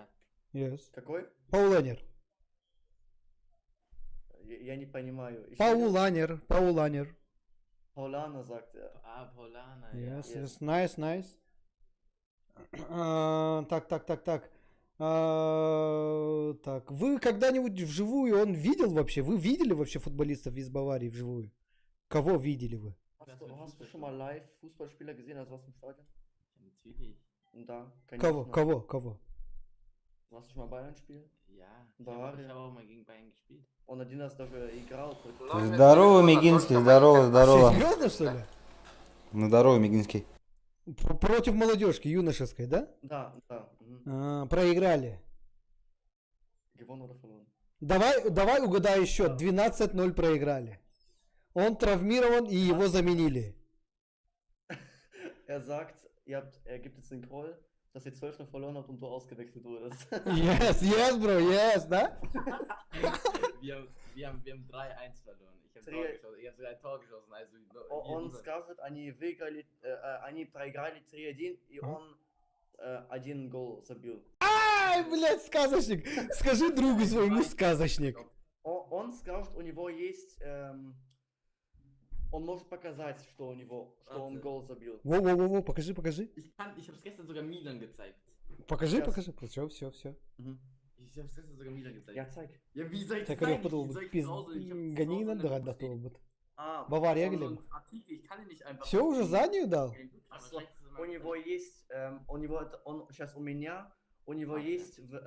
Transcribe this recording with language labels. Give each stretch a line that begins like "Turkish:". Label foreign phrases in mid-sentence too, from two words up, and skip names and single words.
English: Yes.
Russian: Какой? Пауленер. Я не понимаю. Еще Пауланер.
German: Paulaner sagt er. Ah, Paulaner, ja.
English: Yes. Nice.
Russian: Так. Так, вы когда-нибудь вживую он видел вообще? Вы видели вообще футболистов из Баварии вживую? Кого видели вы?
German: Hast du schon mal live Fußballspieler gesehen, also was im Stadion? Ja, natürlich.
Russian: Да, конечно. Кого?
German: Hast du schon mal Bayern spielen? Ja. Ich Bavaria. habe auch mal gegen Bayern gespielt.
Russian: Он один раз даже играл. Здорово, Мигинский, здорово. Серьезно, что ли? Ну, здорово, Мигинский. Против молодежки юношеской, да? Да. Mhm. Проиграли.
German: Gewonnen oder verloren?
Russian: Давай угадай счет. 12-0 проиграли. Он травмирован и его заменили.
German: Er sagt, er gibt jetzt den Call, dass ihr 12 verloren habt und du ausgewechselt wurdest.
English: Yes, bro, yes, да?
German: Wir haben 3-1 verloren. Ich habe sogar ein Tor geschossen. Also,
Russian: Он скажет, они проиграли 3-1, и он один гол забил. Ай, блядь, сказочник. Скажи другу своему сказочник. Он скажет, у него есть... Он может показать, что он гол забил. Во, покажи.
German: ich habe es gestern sogar Milan gezeigt.
Russian: Покажи. Все.
German: Ich habe es gestern sogar Milan gezeigt.
Russian: Я zeig.
German: Ja, wie soll ich
Russian: Так,
German: zeigen?
Russian: подумал,
German: Wie soll ich zu Hause? Ich hab zu
Russian: гони
German: Hause
Russian: на
German: eine
Russian: догадать
German: Bus stehen.
Russian: был. А, Бавария,
German: So
Russian: Глеб.
German: ein Artikel, ich kann ihn nicht einfach.
Russian: Все, уже заднюю дал? у него есть... Сейчас у меня... У него есть...